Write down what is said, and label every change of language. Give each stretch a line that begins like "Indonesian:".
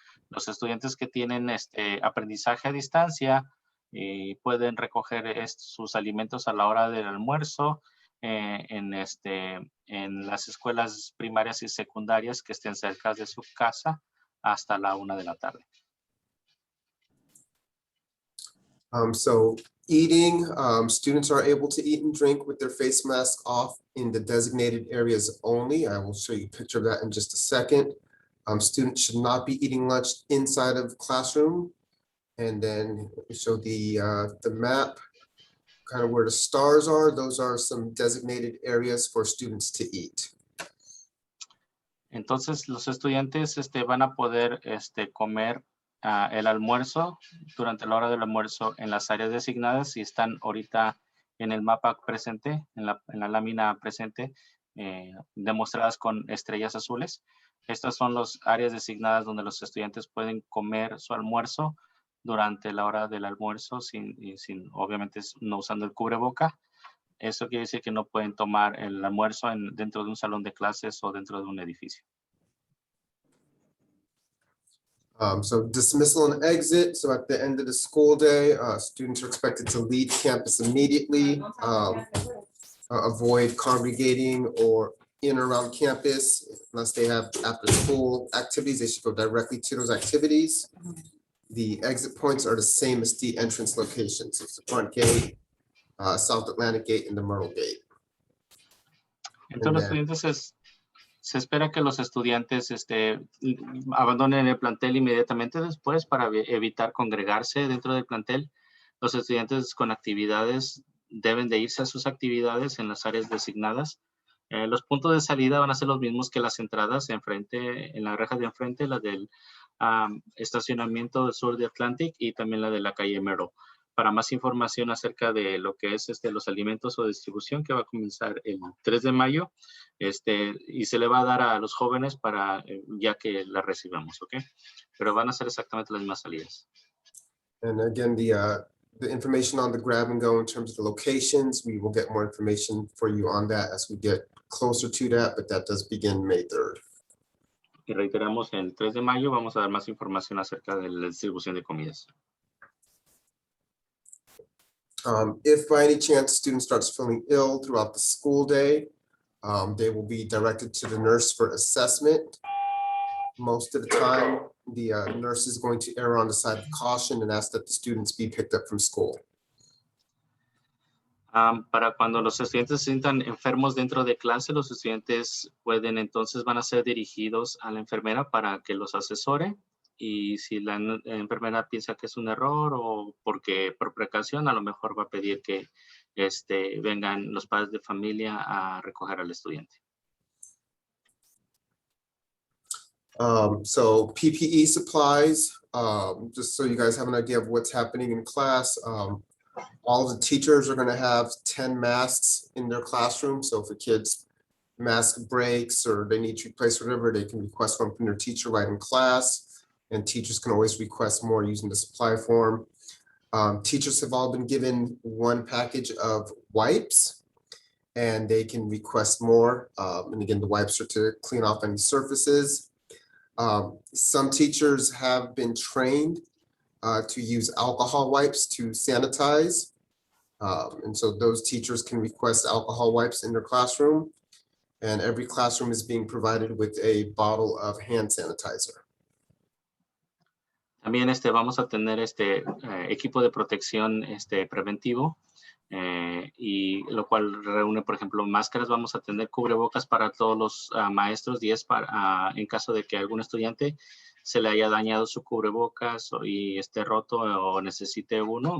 Spanish: Los estudiantes que tienen aprendizaje a distancia pueden recoger sus alimentos a la hora del almuerzo en las escuelas primarias y secundarias que estén cerca de su casa hasta la 1 de la tarde.
English: So eating, students are able to eat and drink with their face mask off in the designated areas only. I will show you a picture of that in just a second. Students should not be eating lunch inside of classroom. And then show the map, kind of where the stars are. Those are some designated areas for students to eat.
Spanish: Entonces los estudiantes van a poder comer el almuerzo durante la hora del almuerzo en las áreas designadas y están ahorita en el mapa presente, en la lámina presente, demostradas con estrellas azules. Estas son las áreas designadas donde los estudiantes pueden comer su almuerzo durante la hora del almuerzo sin obviamente no usando el cubreboca. Eso quiere decir que no pueden tomar el almuerzo dentro de un salón de clases o dentro de un edificio.
English: So dismissal and exit. So at the end of the school day, students are expected to leave campus immediately, avoid congregating or in or around campus unless they have after school activities. They should go directly to those activities. The exit points are the same as the entrance locations. It's the front gate, South Atlantic Gate, and the Myrtle Gate.
Spanish: Entonces los estudiantes se espera que los estudiantes abandonen el plantel inmediatamente después para evitar congregarse dentro del plantel. Los estudiantes con actividades deben de irse a sus actividades en las áreas designadas. Los puntos de salida van a ser los mismos que las entradas en la reja de enfrente, la del estacionamiento del sur de Atlantic y también la de la calle Myrtle. Para más información acerca de lo que es los alimentos o distribución que va a comenzar el 3 de mayo y se le va a dar a los jóvenes para ya que la recibamos, ¿ok? Pero van a ser exactamente las mismas salidas.
English: And again, the information on the grab and go in terms of the locations, we will get more information for you on that as we get closer to that, but that does begin May 3rd.
Spanish: Y reiteramos, el 3 de mayo vamos a dar más información acerca de la distribución de comidas.
English: If by any chance student starts feeling ill throughout the school day, they will be directed to the nurse for assessment. Most of the time, the nurse is going to err on the side of caution and ask that the students be picked up from school.
Spanish: Para cuando los estudiantes se sientan enfermos dentro de clase, los estudiantes van a ser dirigidos a la enfermera para que los asesore. Y si la enfermera piensa que es un error o por precaución, a lo mejor va a pedir que vengan los padres de familia a recoger al estudiante.
English: So PPE supplies, just so you guys have an idea of what's happening in class. All of the teachers are going to have 10 masks in their classroom. So if a kid's mask breaks or they need to replace whatever, they can request one from their teacher right in class. And teachers can always request more using the supply form. Teachers have all been given one package of wipes. and they can request more. And again, the wipes are to clean off any surfaces. Some teachers have been trained to use alcohol wipes to sanitize. And so those teachers can request alcohol wipes in their classroom. And every classroom is being provided with a bottle of hand sanitizer.
Spanish: También vamos a tener equipo de protección preventivo, y lo cual reúne, por ejemplo, máscaras. Vamos a tener cubrebocas para todos los maestros, 10 para, en caso de que algún estudiante se le haya dañado su cubrebocas y esté roto o necesite uno.